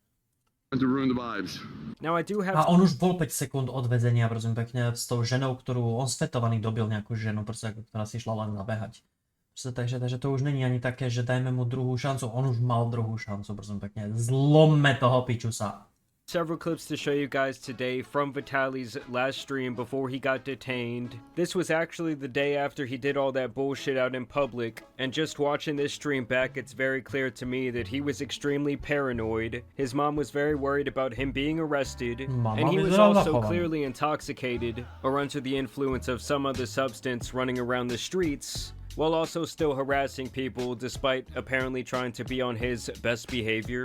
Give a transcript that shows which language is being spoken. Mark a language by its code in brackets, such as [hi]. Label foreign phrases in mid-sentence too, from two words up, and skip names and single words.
[sk] A on už bol 5 sekúnd od väzenia, prosím pekne, s tou ženou, ktorú on svetovaný dobil nejakú ženu, proste, ktorá si šla len zabehať. Takže to už není ani také, že dajme mu druhú šancu, on už mal druhú šancu, prosím pekne, zlomme toho pičusa. [en] Several clips to show you guys today from Vitaly's last stream before he got detained. This was actually the day after he did all that bullshit out in public, and just watching this stream back, it's very clear to me that he was extremely paranoid. His mom was very worried about him being arrested, and he was also clearly intoxicated or under the influence of some other substance running around the streets, while also still harassing people despite apparently trying to be on his best behavior.